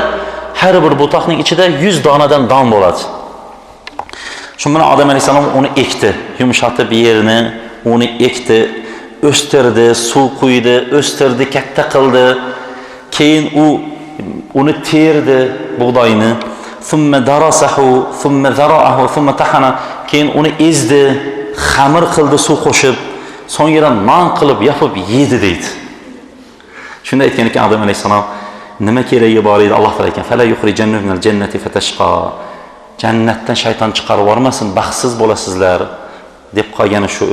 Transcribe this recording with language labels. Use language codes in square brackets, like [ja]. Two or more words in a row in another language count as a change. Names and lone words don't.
[uz] Har bir butoqning ichida 100 donadan don bo'ladi. Shu bilan Odam alayhisalom uni ekdi, yumshatib yerini, uni ekdi, o'stirdi, suv quydi, o'stirdi, katta qildi. Keyin uni terdi, bug'doyni. [ar] Thumma darasahu, thumma zara'ahu, thumma tahana. [uz] Keyin uni ezdi, xamir qildi suv qo'shib, so'ngra non qilib yopib yedi deydi. Shunda aytgan ekan Odam alayhisalom, nima keragi bor edi? Alloh taolo aytgan, [ar] "Fala yukhrijannahu minal jannati fatashqa." [uz] Jannatdan shayton chiqarib yormasin, baxtsiz bo'lasizlar deb qolgani shu.